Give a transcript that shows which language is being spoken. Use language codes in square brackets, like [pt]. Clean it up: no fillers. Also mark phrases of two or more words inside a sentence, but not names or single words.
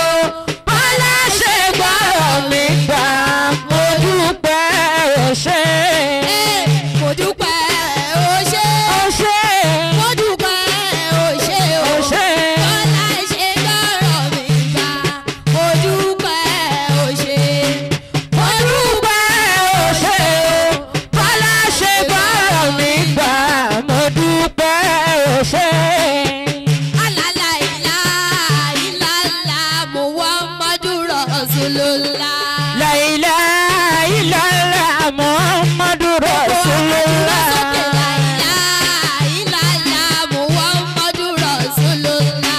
[yo] Bọ́lá ṣe gbọ́rọ̀ mi gbà mo dúpẹ́ o ṣé mo dúpẹ́ o ṣé mo dúpẹ́ o ṣé o Bọ́lá ṣe gbọ́rọ̀ mi gbà mo dúpẹ́ o ṣé mo dúpẹ́ o ṣé o Bọ́lá ṣe gbọ́rọ̀ mi gbà mo dúpẹ́ o ṣé. [ar] لا إله إلا الله محمد رسول الله. لا إله إلا الله محمد رسول الله. لا إله إلا الله محمد رسول الله.